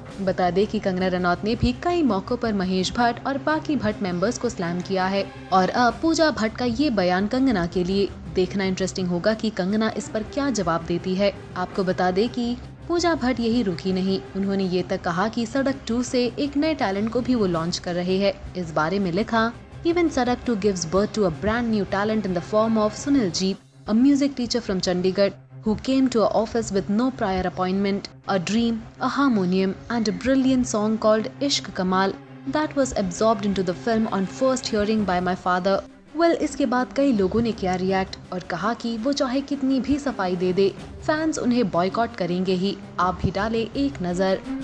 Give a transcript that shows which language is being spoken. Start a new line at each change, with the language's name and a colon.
Hindi: बता दें कि कंगना रनौत ने भी कई मौकों पर महेश भट्ट और बाकी भट्ट मेंबर्स को स्लैम किया है, और अब पूजा भट्ट का ये बयान कंगना के लिए। देखना इंटरेस्टिंग होगा कि कंगना इस पर क्या जवाब देती है। आपको बता दें कि पूजा भट्ट यही रुकी नहीं, उन्होंने ये तक कहा कि सड़क 2 से एक नए टैलेंट को भी वो लॉन्च कर रहे हैं। इस बारे में लिखा,
English: Even Sadak 2 gives birth to a brand new talent in the form of Sunil Jeet, a music teacher from Chandigarh, who came to our office with no prior appointment, a dream, a harmonium, and a brilliant song called Ishq Kamal that was absorbed into the film on first hearing by my father.
Hindi: Well, इसके बाद कई लोगों ने किया react और कहा कि वो चाहे कितनी भी सफाई दे दे, फैंस उन्हें बॉयकॉट करेंगे ही। आप भी डाले एक नजर।